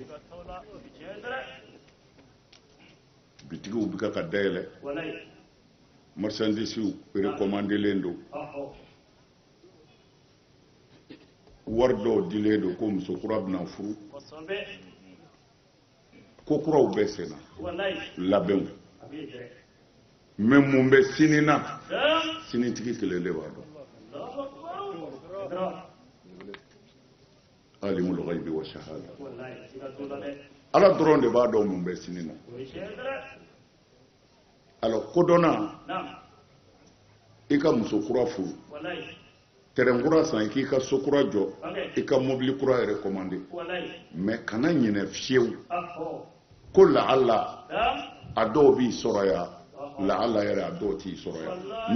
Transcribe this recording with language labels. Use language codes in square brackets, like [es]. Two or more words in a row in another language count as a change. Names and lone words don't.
[bm] bitigiw bɛ ka dayɛlɛ, marchandisiw recommandelen don, wari dɔw dilen don ko muso kura bɛna furu, ko kuraw bɛ senna labɛnw, mais mun bɛ sini na sinitigi kelen de b'a dɔn. [ar] عالم الغيب والشهادة, [bm] ala dɔrɔn de b'a dɔn mun bɛ sini na. alors kodɔnna i ka muso kura furu, terrain kura san, i k'i ka so kura jɔ, i ka mobili kura yɛrɛ commandé, mais kana ɲinɛ fiyewu ko laala a dɔw b'i sɔrɔ yan, laala yɛrɛ a dɔw t'i sɔrɔ yan.